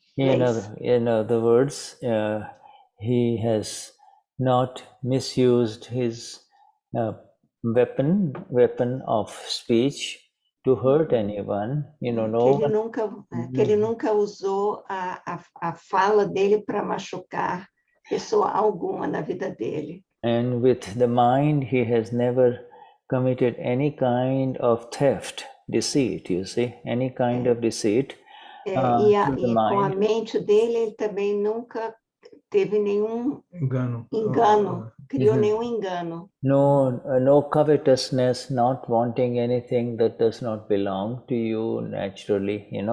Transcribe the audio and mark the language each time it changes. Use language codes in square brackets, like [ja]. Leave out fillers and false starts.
[en] In other words, he has not misused his weapon of speech to hurt anyone. [pt] Que ele nunca usou a fala dele para machucar pessoa alguma na vida dele. [en] And with the mind, he has never committed any kind of theft, deceit, you see, any kind of deceit. [pt] E com a mente dele, ele também nunca teve nenhum engano, criou nenhum engano. [en] No covetousness, not wanting anything that does not belong to you naturally,